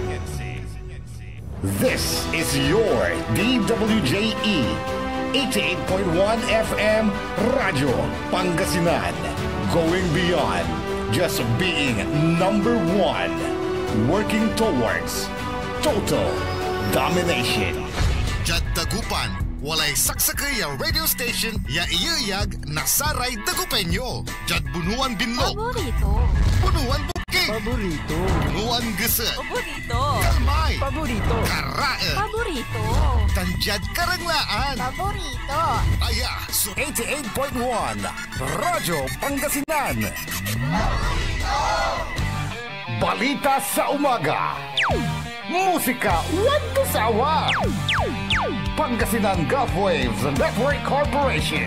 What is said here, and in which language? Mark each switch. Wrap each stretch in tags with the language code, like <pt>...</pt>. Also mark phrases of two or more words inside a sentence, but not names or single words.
<en>This is your DWJE 88.1 FM Radio Pangasinan, going beyond just being number one. Working towards total domination.</en> <pag>Jad Dagupan, walay saksakay ang radio station ya iyayag nasaray Dagupenyo. Jad Bunuan Binlog. Paborito. Bunuan Bukid. Paborito. Bunuan Gese. Paborito. Kalmay. Paborito. Karae. Paborito. Tanjad Karanglaan. Paborito. Aya, so 88.1 Radyo Pangasinan.</pag> <tl>Balita sa umaga. Musika wag sawa. Pangasinan Gulf Waves Network Corporation.</tl>